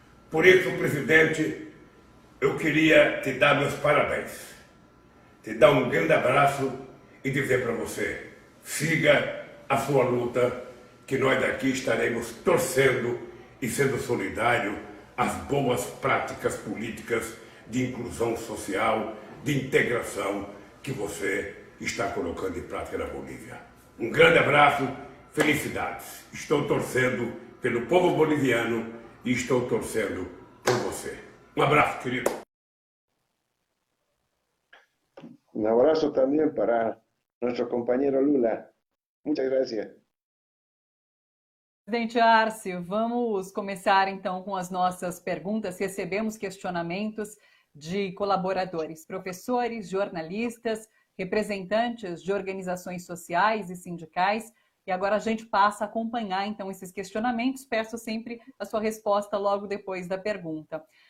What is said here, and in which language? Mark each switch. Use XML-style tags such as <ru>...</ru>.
<pt>Por isso, presidente, eu queria te dar meus parabéns, te dar um grande abraço e dizer para você, siga a sua luta, que nós daqui estaremos torcendo e sendo solidários às boas práticas políticas de inclusão social, de integração que você está colocando em prática na Bolívia. Um grande abraço, felicidades. Estou torcendo pelo povo boliviano e estou torcendo por você. Um abraço, querido.</pt> <es>Un abrazo también para nuestro compañero Lula. Muchas gracias.</es> <pt>Presidente Arce, vamos começar então com as nossas perguntas. Recebemos questionamentos de colaboradores, professores, jornalistas, representantes de organizações sociais e sindicais. E agora a gente passa a acompanhar então esses questionamentos. Peço sempre a sua resposta logo depois da pergunta.</pt>